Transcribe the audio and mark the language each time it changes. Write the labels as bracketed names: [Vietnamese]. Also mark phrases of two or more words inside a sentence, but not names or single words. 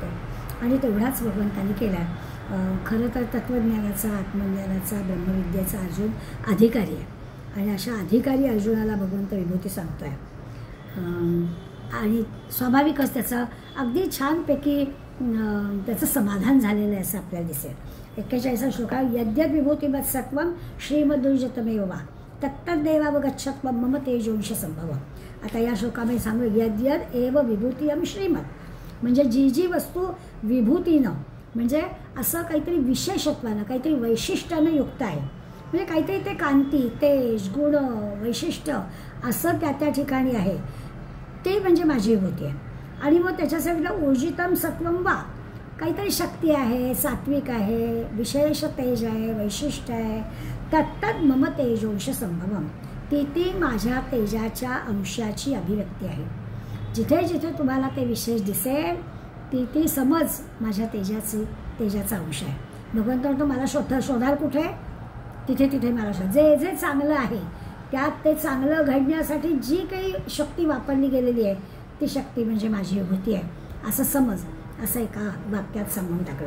[Marathi] आणि तेवढाच भगवंताने केला आहे. खरं तर तत्त्वज्ञानाचा, आत्मज्ञानाचा, ब्रह्मविद्येचा अर्जुन अधिकारी आहे आणि अशा अधिकारी अर्जुनाला भगवंत विभूती सांगतो आहे. आणि स्वाभाविकच त्याचं अगदी छानपैकी त्याचं समाधान झालेलं आहे असं आपल्याला दिसेल. [Sanskrit] 41 श्लोका यद्यद विभूतिमत् सत्वं श्रीमदुर्जतमेव वा तत्तद्देवावगच्छत्वं मम तेजोंश संभव. [Marathi] आता या श्लोकामध्ये सांगू [Sanskrit] यद्यद एव विभूतियम श्रीमत, [Marathi] म्हणजे जी जी वस्तू विभूतीनं म्हणजे असं काहीतरी विशेषत्वानं, काहीतरी वैशिष्ट्यानं युक्त आहे, म्हणजे काहीतरी ते कांती, तेज, गुण, वैशिष्ट्य असं त्या त्या ठिकाणी आहे, ते म्हणजे माझी विभूती आहे. आणि मग त्याच्यासाठी [Sanskrit] ऊर्जितम सत्वम वा, [Marathi] काहीतरी शक्ती आहे, सात्विक आहे, विशेष तेज आहे, वैशिष्ट्य आहे. [Sanskrit] तत्तत् मम तेजोंश संभवम, [Marathi] ती ती माझ्या तेजाच्या अंशाची अभिव्यक्ती आहे. जिथे जिथे तुम्हाला ते विशेष दिसेल ती ती समज माझ्या तेजाचा अंश आहे. भगवंत म्हणतो मला शोधाल कुठे, तिथे तिथे मला शोध. जे जे चांगलं आहे त्यात ते चांगलं घडण्यासाठी जी काही शक्ती वापरली गेलेली आहे ती शक्ती म्हणजे माझी विभूती आहे, असं समज, असं एका वाक्यात सांगून टाकलं.